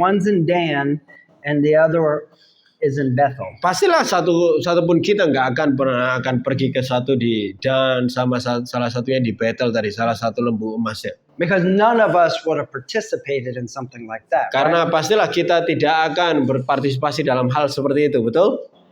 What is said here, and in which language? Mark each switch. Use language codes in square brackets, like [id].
[en] One's in Dan, and the other is in Bethel. [id] Pastilah satu pun kita nggak akan pergi ke satu di Dan sama salah satunya di Bethel tadi, salah satu lembu emasnya. [en] Because none of us would have participated in something like that. [id] Karena pastilah kita tidak akan berpartisipasi dalam hal seperti itu, betul?